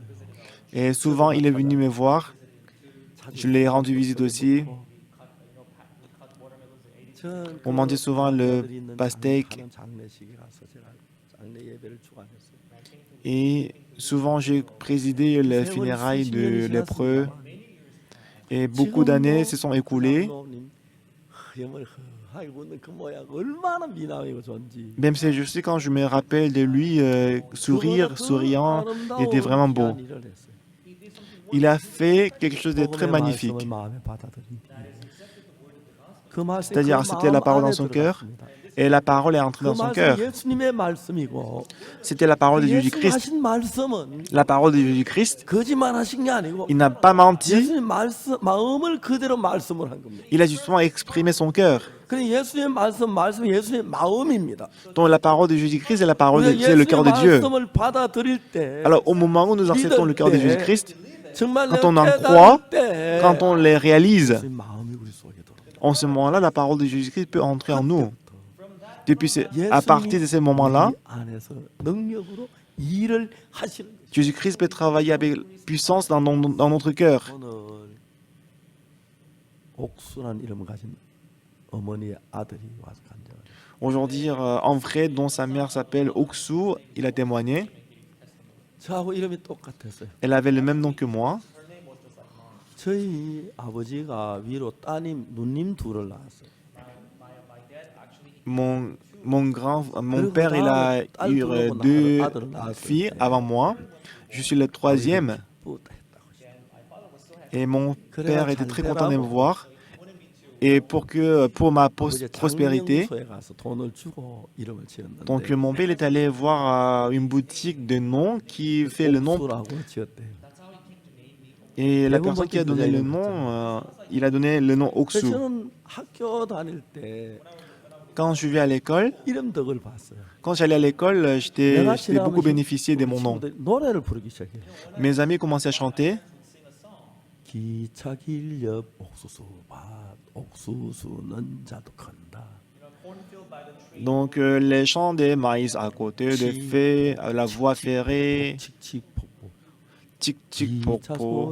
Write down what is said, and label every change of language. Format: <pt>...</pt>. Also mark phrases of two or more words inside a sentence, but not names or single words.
<fr>Et souvent, il est venu me voir. Je l'ai rendu visite aussi. On mangeait souvent le pastèque.</fr> <ko>장례식에 가서 제가 장례 예배를 주관했어요.</ko> <fr>Et souvent, j'ai présidé les funérailles de lépreux. Et beaucoup d'années se sont écoulées.</fr> <ko>그 모양 얼마나 미남이고 좋은지.</ko> <fr>Même si je sais, quand je me rappelle de lui, souriant, il était vraiment beau. Il a fait quelque chose de très magnifique. C'est-à-dire, c'était la parole dans son cœur, et la parole est entrée dans son cœur.</fr> <ko>예수님의 말씀이고</ko> <fr>C'était la parole de Jésus-Christ.</fr> <ko>하신 말씀은</ko> <fr>La parole de Jésus-Christ,</fr> <ko>거짓말하신 게 아니고</ko> <fr>il n'a pas menti,</fr> <ko>예수님 말씀 마음을 그대로 말씀을 한 겁니다.</ko> <fr>il a justement exprimé son cœur.</fr> <ko>그래 예수님 말씀 예수님의 마음입니다.</ko> <fr>Donc la parole de Jésus-Christ est la parole</fr> <ko>우리가</ko> <fr>c'est le cœur de</fr> <ko>예수님의</ko> <fr>Dieu.</fr> <ko>말씀을 받아들일 때</ko> <fr>Alors au moment où nous acceptons le cœur de Jésus-Christ,</fr> <ko>정말</ko> <fr>quand on en</fr> <ko>내가</ko> <fr>croit,</fr> <ko>깨달을 때</ko> <fr>quand on les réalise,</fr> <ko>예수님 마음이 우리 속에 들어옵니다.</ko> <fr>en ce moment-là, la parole de Jésus-Christ peut entrer en nous. À partir de ce moment-là,</fr> <ko>우리 안에서 능력으로 일을 하시는 거죠.</ko> <fr>Jésus-Christ peut travailler avec puissance dans notre cœur.</fr> <ko>오늘 옥수라는 이름을 가진 어머니의 아들이 와서 간증을 해요.</ko> <fr>Aujourd'hui, un frère dont sa mère s'appelle Oksu, il a témoigné.</fr> <ko>저하고 이름이 똑같았어요.</ko> <fr>Elle avait le même nom que moi.</fr> <ko>저희 아버지가 위로 따님, 누님 둘을 낳았어요.</ko> <fr>Mon père, il a eu deux filles avant moi. Je suis le troisième.</fr> <ko>기쁘다 했다고 했어요.</ko> <fr>Et mon père était très content de me voir. Et pour ma</fr> <ko>아버지</ko> <fr>prospérité,</fr> <ko>장명소에 가서 돈을 주고 이름을 지었는데</ko> <fr>donc mon père il est allé voir une boutique de noms qui fait le nom.</fr> <ko>옥수라고 지었대요.</ko> <fr>Et la personne qui a donné le nom, il a donné le nom</fr> <ko>그래서</ko> <fr>Oksu.</fr> <ko>저는 학교 다닐 때</ko> <fr>Quand je vais à l'école,</fr> <ko>이름 덕을 봤어요.</ko> <fr>quand j'allais à l'école, j'ai</fr> <ko>내가</ko> <fr>beaucoup</fr> <ko>지나면</ko> <fr>bénéficié de mon nom.</fr> <ko>친구들이 노래를 부르기 시작해요.</ko> <fr>Mes amis commençaient à chanter.</fr> <ko>기차길 옆 옥수수밭 옥수수는 자도 큰다.</ko> <fr>Donc les champs de maïs à côté, de fées, la voie ferrée, 칙칙 폭포. tic tic</fr> <ko>기차 popo.</ko>